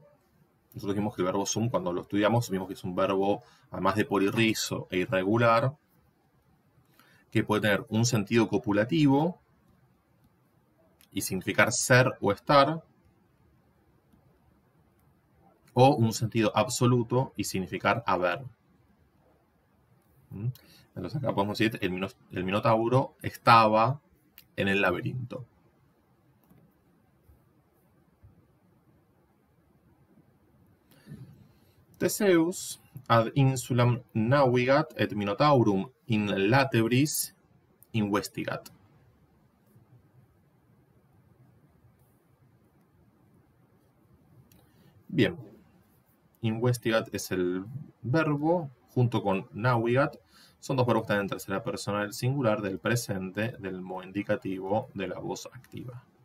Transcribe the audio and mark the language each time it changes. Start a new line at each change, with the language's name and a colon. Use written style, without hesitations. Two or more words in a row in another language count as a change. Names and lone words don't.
Spanish: Nosotros dijimos que el verbo sum, cuando lo estudiamos, vimos que es un verbo, además de polirrizo e irregular, que puede tener un sentido copulativo y significar ser o estar, o un sentido absoluto y significar haber. Entonces acá podemos decir el Minotauro estaba en el laberinto.
Latin: Theseus ad insulam navigat et Minotaurum in latebris investigat.
Spanish: Bien, investigat es el verbo, junto con navigat, son dos verbos que están en tercera persona del singular, del presente, del modo indicativo, de la voz activa.